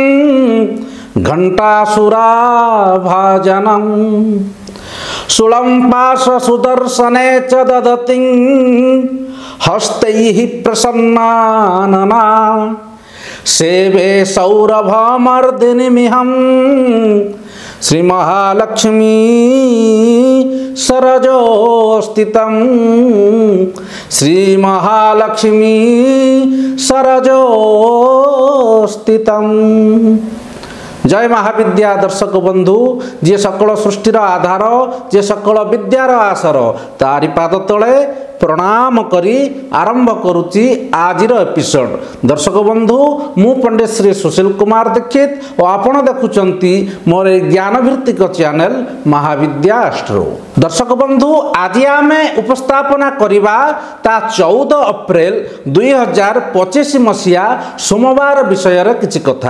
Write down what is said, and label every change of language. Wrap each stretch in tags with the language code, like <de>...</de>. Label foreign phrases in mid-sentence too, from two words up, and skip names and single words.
<sa>घंटासुराभाजनम शूलं पाश सुदर्शने च ददति हस्तैः प्रसन्नानना सेवे सौरभमर्दिनीमिहं श्री महालक्ष्मी सरजोस्थितं श्री महालक्ष्मी सरजोस्थितं।</sa> <or>ଜୟ ମହାବିଦ୍ୟା ଦର୍ଶକ ବନ୍ଧୁ ଯେ ସକଳ ସୃଷ୍ଟିର ଆଧାର ଯେ ସକଳ ବିଦ୍ୟାର ଆଶ୍ରା ତାରି ପାଦ ତଳେ ପ୍ରଣାମ କରି ଆରମ୍ଭ କରୁଛି ଆଜିର ଏପିସୋଡ୍। ଦର୍ଶକ ବନ୍ଧୁ ମୁଁ ପଣ୍ଡିତ ଶ୍ରୀ ସୁଶୀଲ କୁମାର ଦୀକ୍ଷିତ ଔର ଆପଣ ଦେଖୁଛନ୍ତି ମୋର ଜ୍ଞାନ ଭିତ୍ତିକ ଚ୍ୟାନେଲ ମହାବିଦ୍ୟା ଏଷ୍ଟ୍ରୋ। ଦର୍ଶକ ବନ୍ଧୁ ଆଜି ଆମେ ଉପସ୍ଥାପନା କରିବା ତା 14 ଅପ୍ରେଲ 2025 ମସିଆ ସୋମବାର ବିଷୟ ରେ କିଛି କଥା।</or>